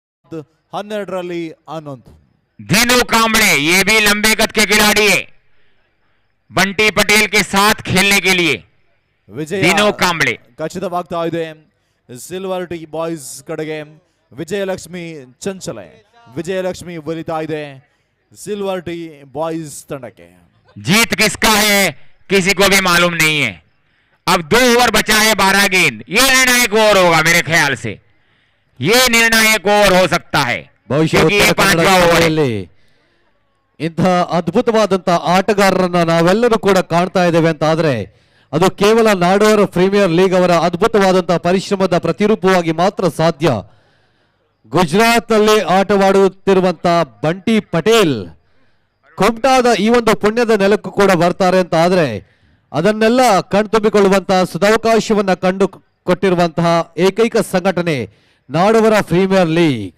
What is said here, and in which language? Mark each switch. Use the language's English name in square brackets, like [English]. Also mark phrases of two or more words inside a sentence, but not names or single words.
[Kannada] 12ರಲ್ಲಿ 11. [Hindi] दीनू कांबळे ये भी लंबे कद के खिलाड़ी है बंटी पटेल के साथ खेलने के लिए. [Kannada] ವಿಜಯ दीनू कांबळे ಖಚಿತವಾಗ್ತಾ ಇದೆ. ಸಿಲ್ವರ್ ಟಿ ಬಾಯ್ಸ್ ಕಡೆಗೆ ವಿಜಯಲಕ್ಷ್ಮಿ ಚಂಚಲೆ, ವಿಜಯಲಕ್ಷ್ಮಿ ಒಲಿತಾ ಇದೆ ಸಿಲ್ವರ್ ಟಿ ಬಾಯ್ಸ್ ತಂಡಕ್ಕೆ. [Hindi] जीत किसका है किसी को भी मालूम नहीं है. अब 2 ओवर बचा है 12 गेंद. ये निर्णायक ओवर होगा मेरे ख्याल से. ये निर्णायक ओवर हो सकता है [Kannada] ಬಹುಶಃ [Hindi] क्योंकि ये [Kannada] ಉತ್ತರ ಕನ್ನಡ [Hindi] 5वां ओवर है. [Kannada] ಜಿಲ್ಲೆಯಲ್ಲಿ ಇಂತಹ ಅದ್ಭುತವಾದಂತಹ ಆಟಗಾರರನ್ನ ನಾವೆಲ್ಲರೂ ಕೂಡ ಕಾಣ್ತಾ ಇದ್ದೇವೆ ಅಂತ ಆದ್ರೆ ಅದು ಕೇವಲ ನಾಡೋರ ಪ್ರೀಮಿಯರ್ ಲೀಗ್ ಅವರ ಅದ್ಭುತವಾದಂತಹ ಪರಿಶ್ರಮದ ಪ್ರತಿರೂಪವಾಗಿ ಮಾತ್ರ ಸಾಧ್ಯ. ಗುಜರಾತ್ ನಲ್ಲಿ ಆಟವಾಡುತ್ತಿರುವಂತಹ ಬಂಟಿ ಪಟೇಲ್ ಕುಮಟಾದ ಈ ಒಂದು ಪುಣ್ಯದ ನೆಲಕ್ಕೂ ಕೂಡ ಬರ್ತಾರೆ ಅಂತ ಆದ್ರೆ ಅದನ್ನೆಲ್ಲ ಕಣ್ತುಂಬಿಕೊಳ್ಳುವಂತಹ ಸದಾವಕಾಶವನ್ನ ಕಂಡು ಕೊಟ್ಟಿರುವಂತಹ ಏಕೈಕ ಸಂಘಟನೆ ನಾಡವರ ಪ್ರೀಮಿಯರ್ ಲೀಗ್.